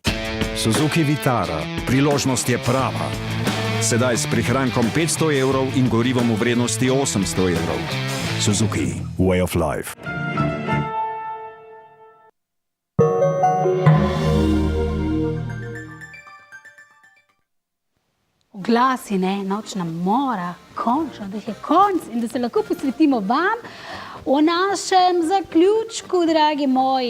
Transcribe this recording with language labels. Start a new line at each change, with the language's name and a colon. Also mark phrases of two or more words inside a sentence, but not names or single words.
Slovenian: Suzuki Vitara, priložnost je prava. Sedaj s prihrankom 500 evrov in gorivom v vrednosti 800 evrov. Suzuki,
English: way of life.
Slovenian: Glasi, ne, nočna mora, končno, da je konc in da se lahko posvetimo vam o našem zaključku, dragi moji.